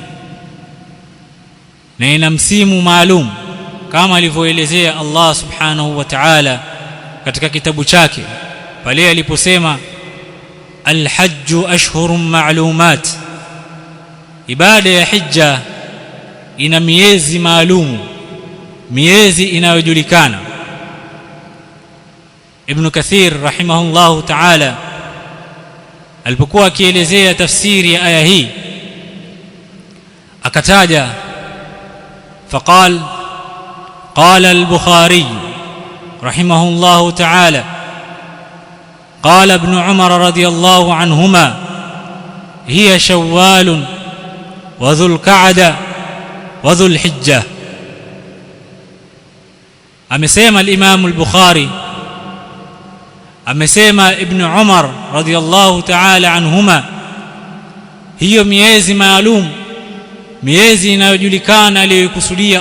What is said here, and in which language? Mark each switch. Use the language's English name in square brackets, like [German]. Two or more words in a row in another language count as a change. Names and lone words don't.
[Swahili] na ina msimu maalum, kama alivyoelezea [Arabic] الله سبحانه وتعالى [Swahili] katika kitabu chake pale aliposema, [Arabic] الحج أشهر معلومات, [Swahili] ibada ya hija ina miezi maalum, miezi inayojulikana. [Arabic] ابن كثير رحمه الله تعالى [Swahili] alipokuwa akielezea tafsiri ya aya hii akataja [Arabic] فقال قال البخاري رحمه الله تعالى قال ابن عمر رضي الله عنهما هي شوال وذو القعدة وذو الحجة. [Swahili] Amesema al-Imam al-Bukhari, amesema Ibn Umar [Arabic] رضي الله تعالى عنهما, [Swahili] hiyo miezi maalum, miezi inayojulikana aliyokusudia